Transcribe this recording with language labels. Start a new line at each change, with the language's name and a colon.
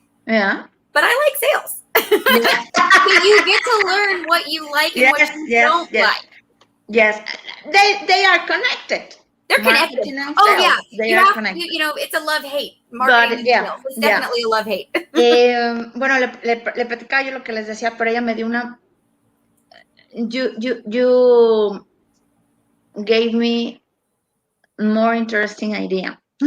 English: Yeah. But I like sales. Yeah. So you get to learn what you like and what you don't like. Yes. They are connected. They're connected. Oh yeah. They are connected. It's a love-hate. Marketing and sales. It's definitely a love-hate.
Spanish: Bueno, le platicaba yo lo que les decía, pero ella me dio una...
English: You gave me more interesting idea.